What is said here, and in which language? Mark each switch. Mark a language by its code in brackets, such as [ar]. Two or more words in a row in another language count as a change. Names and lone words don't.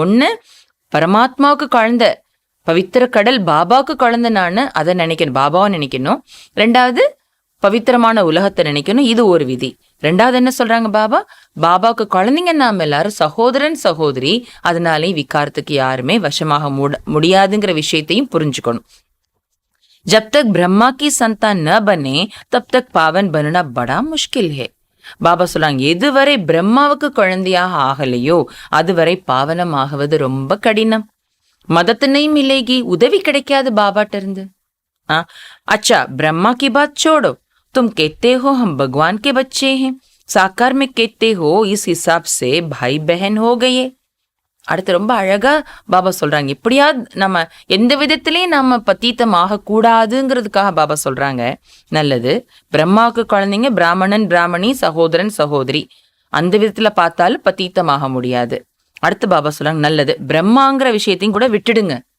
[ta] ஒன்று, பரமாத்மாவுக்கு குழந்தை, பவித்திர கடல் பாபாவுக்கு குழந்தை, நான் அதை நினைக்கணும், பாபாவை நினைக்கணும். ரெண்டாவது, பவித்திரமான உலகத்தை நினைக்கணும். இது ஒரு விதி. ரெண்டாவது என்ன சொல்றாங்க பாபா? பாபாவுக்கு குழந்தைங்க நாம எல்லாரும் சகோதரன் சகோதரி, அதனாலே விகாரத்துக்கு யாருமே வசமாக முடியாதுங்கிற விஷயத்தையும் புரிஞ்சுக்கணும். [hi] जब तक ब्रह्मा की संतान न बने तब तक पावन बनना बड़ा मुश्किल है. [ta] பாபா சொல்றாங்க, எதுவரை பிரம்மாவுக்கு குழந்தையாக ஆகலையோ அதுவரை பாவனம் ஆகுவது ரொம்ப கடினம். மதத்தினையும் மிலேகி, உதவி கிடைக்காது பாபாட்ட இருந்து. [hi] अच्छा ब्रह्मा की बात छोड़ो, तुम कहते हो हम भगवान के बच्चे हैं, साकार में कहते हो, इस हिसाब से भाई बहन हो गए. [ta] அடுத்து ரொம்ப அழகா பாபா சொல்றாங்க, இப்படியாவது நம்ம எந்த விதத்திலையும் நம்ம பத்தீத்தம் ஆகக்கூடாதுங்கிறதுக்காக பாபா சொல்றாங்க. நல்லது, பிரம்மாவுக்கு குழந்தைங்க பிராமணன் பிராமணி சகோதரன் சகோதரி, அந்த விதத்துல பார்த்தாலும் பத்தீத்தமாக முடியாது. அடுத்து பாபா சொல்றாங்க, நல்லது, பிரம்மாங்கிற விஷயத்தையும் கூட விட்டுடுங்க.